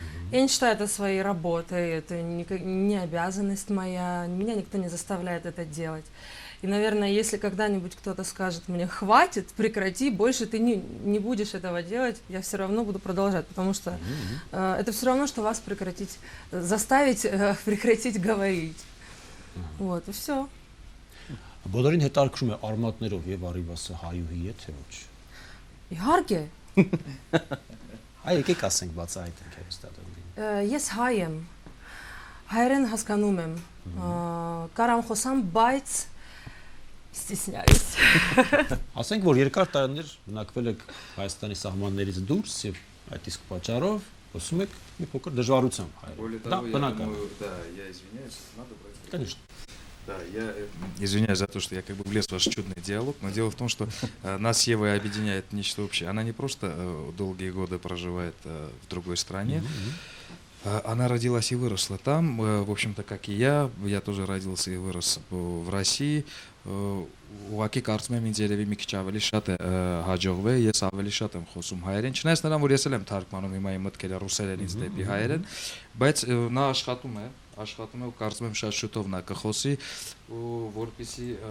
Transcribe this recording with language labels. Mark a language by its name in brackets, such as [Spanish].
[Russian] Я не считаю это своей работой, это не обязанность моя, меня никто не заставляет это делать. И, наверное, если когда-нибудь кто-то скажет мне «хватит, прекрати, больше ты не будешь этого делать», я все равно буду продолжать, потому что это все равно, что вас заставить прекратить говорить. Вот, и все. [Armenian] Բոլորին հետաքրքրում է արմատներով Եվա Ռիվասը հայուհի է թե ոչ։ Իհարկե։ Այ եկեք ասենք բացահայտենք հերոստատողներին։ Ես հայ եմ, հայերեն հասկանում եմ, կարամ խոսամ, բայց ստիսնյայից։ Ասենք, որ երկար տարիներ բնակվել եք Հայաստանի սահմաններից դուրս եւ այդ իսկ պատճառով խոսում եք մի փոքր դժվարությամբ հայերեն։ Դա բնական է։ [Russian] Да, я извиняюсь, надо брать. Конечно. Да, я извиняюсь за то, что я как бы влез в ваш чудный диалог, но дело в том, что нас с Евой объединяет нечто общее. Она не просто долгие годы проживает в другой стране, она родилась и выросла там, в общем-то, как и я тоже родился и вырос в России. [Armenian] Ուղղակի կարծում եմ ինձ երևի մի քիչ ավելի շատ է հաջողվել, ես ավելի շատ եմ խոսում հայերեն, չնայած նրան, որ ես էլ եմ թարգմանում հիմա իմ մտքերը ռուսերենից դեպի հայերեն, բայց նա աշխատում է ու կարծում եմ շատ շուտով նա կխոսի, որպեսզի